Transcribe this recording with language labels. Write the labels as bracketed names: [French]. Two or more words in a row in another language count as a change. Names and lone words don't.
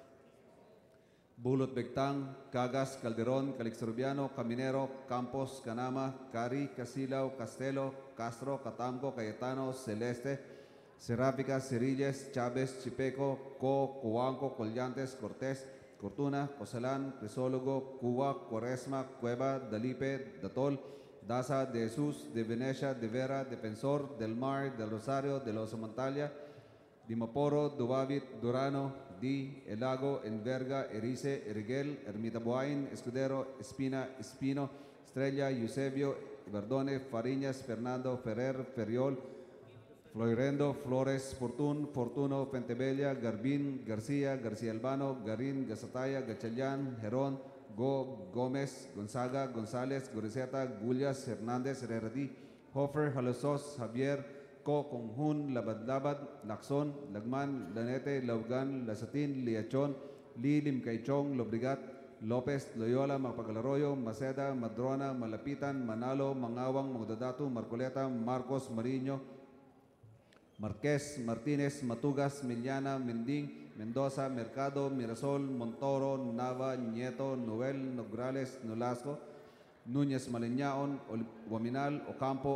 [Filipino] Bulot Begtang, Cagas, Calderon, Calixturbiano, Caminero, Campos, Canama, Cari, Casilaw, Castelo, Castro, Catamco, Cayetano, Celeste, Serafica, Cerilles, Chavez, Chipeco, Cuanco, Collantes, Cortés, Cortuna, Cosalan, Crisólogo, Cuba, Cuaresma, Cueva, Dalipe, Datol, Daza, De Jesus, De Venecia, De Vera, Defensor, Del Mar, Del Rosario, De Los Montalia, Dimaporo, Dubavit, Durano, Di, Elago, Enverga, Erice, Eriguel, Ermita Buain, Escudero, Espina, Espino, Estrella, Eusebio, Verdone, Fariñas, Fernando, Ferrer, Ferriol, Floirendo, Flores, Fortun, Fortuno, Pentebella, Garbin, Garcia, Garcia Albano, Garin, Gasataya, Gachalian, Heron, Gómez, Gonzaga, González, Gorizeta, Gullas, Hernández, Herreradi, Hofer, Halosos, Javier, Conjun, Labad-Labad, Lacson, Lagman, Lanete, Laugan, Lasatin, Liachon, Lim Caichong, Lobrigat, Lopez, Loyola, Mapagalarroyo, Maceda, Madrona, Malapitan, Manalo, Mangawang, Magdadatu, Marcoleta, Marcos, Mariño, Marquez, Martinez, Matugas, Miliana, Mending, Mendoza, Mercado, Mirasol, Montoro, Nava, Nieto, Noel, Nograles, Nolasco, Núñez Maliñaon, Guaminal, Ocampo,